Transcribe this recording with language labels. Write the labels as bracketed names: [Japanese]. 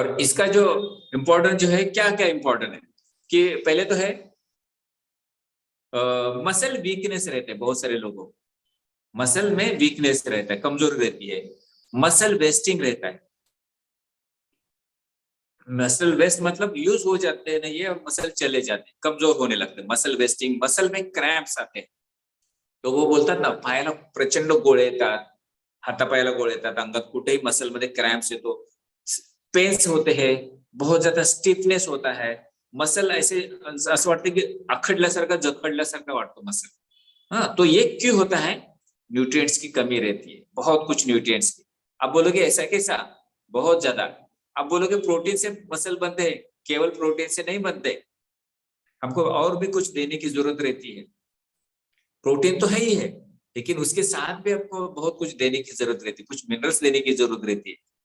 [Hindi] और इसका जो इंपॉर्टेंट जो है, क्या क्या इंपॉर्टेंट है कि पहले तो है मसल वीकनेस रहते हैं बहुत सारे लोगों को। मसल में वीकनेस रहता है, कमजोरी रहती है, मसल वेस्टिंग रहता है। मसल वेस्ट मतलब यूज हो जाते नहीं है और मसल चले जाते हैं, कमजोर होने लगते हैं, मसल वेस्टिंग, मसल में क्रैम्प्स आते हैं। [Marathi] तो वो बोलतात ना, पायाला प्रचंड गोळे येतात, हातापायाला गोळे येतात, अंगात कुठेही मसल मध्ये क्रैम्प्स येतो, [Hindi] पेन्स होते हैं, बहुत ज्यादा स्टिफनेस होता है, [Marathi] मसल ऐसे असं वाटतं की आखडल्यासारखा जखडल्यासारखा वाटतो मसल। [Hindi] हाँ, तो ये क्यों होता है? न्यूट्रिएंट्स की कमी रहती है, बहुत कुछ न्यूट्रिएंट्स की। आप बोलोगे ऐसा कैसा? बहुत ज्यादा। आप बोलोगे प्रोटीन से मसल बनते हैं, केवल प्रोटीन से नहीं बनते, हमको और भी कुछ देने की जरूरत रहती है। प्रोटीन तो है ही है, लेकिन उसके साथ भी आपको बहुत कुछ देने की जरूरत रहती है, कुछ मिनरल्स देने की जरूरत रहती है।